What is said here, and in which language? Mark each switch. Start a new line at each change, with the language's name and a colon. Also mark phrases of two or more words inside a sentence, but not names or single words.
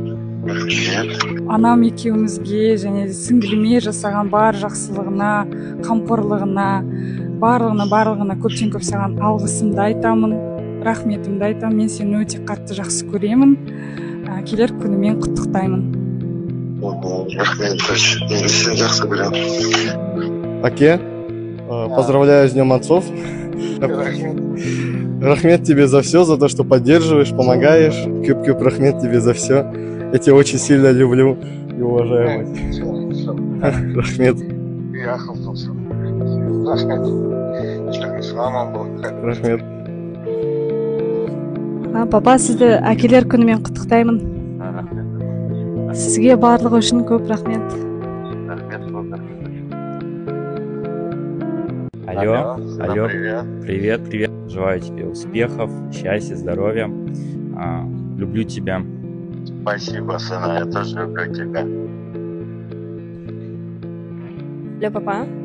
Kazakh: Анам екеумізге және сіңліме жасаған бар жақсылығына, қамқорлығына, барлығына көптен көп саған алғысымды айтамын, рахметімді айтамын. Мен сені өте қатты жақсы көремін. Келер күнімен құттықтаймын. Рахмет, мен сені жақсы көремін.
Russian: Аке, поздравляю с Днем Отцов. Рахмет тебе за все, за то, что поддерживаешь, помогаешь. Кюп-кюп, рахмет тебе за все. Я тебя очень сильно люблю и уважаю.
Kazakh: Рахмет. Рахмет. Папа, сізді әкелер күнімен құттықтаймын. Сізге барлығы үшін көп рахмет.
Russian: Алло, привет. Желаю тебе успехов, счастья, здоровья. Люблю тебя. Спасибо, сына, я тоже люблю тебя. Алло, папа.